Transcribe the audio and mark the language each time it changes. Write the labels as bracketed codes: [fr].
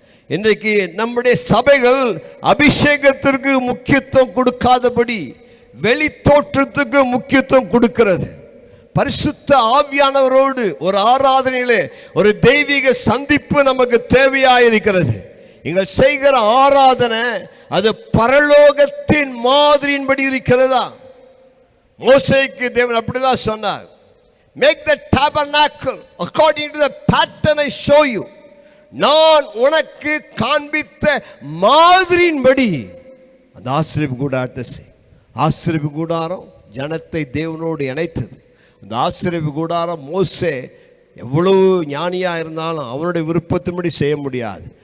[ta] இன்றைக்கு நம்முடைய சபைகள் அபிஷேகத்திற்கு முக்கியத்துவம் கொடுக்காதபடி வெளி தோற்றத்துக்கு முக்கியத்துவம் கொடுக்கிறது. பரிசுத்த ஆவியானவரோடு ஒரு ஆராதனையிலே ஒரு தெய்வீக சந்திப்பு நமக்கு தேவையாயிருக்கிறது. நீங்கள் செய்கிற ஆராதனை அது பரலோகத்தின் மாதிரியின்படி இருக்கிறதா? மோசேக்கு தேவன் அப்படிதான் சொன்னார், [en] make the tabernacle according to the pattern I show you. [ta] நான் உனக்கு காண்பித்த மாதிரியின்படி அந்த ஆசரிப்பு கூடாரத்தை செய். ஆசரிப்பு கூடாரம் ஜனத்தை தேவனோடு இணைத்தது. அந்த ஆசரிப்பு கூடாரம் மோசே எவ்வளவு ஞானியாக இருந்தாலும் அவனுடைய விருப்பத்தின்படி செய்ய முடியாது.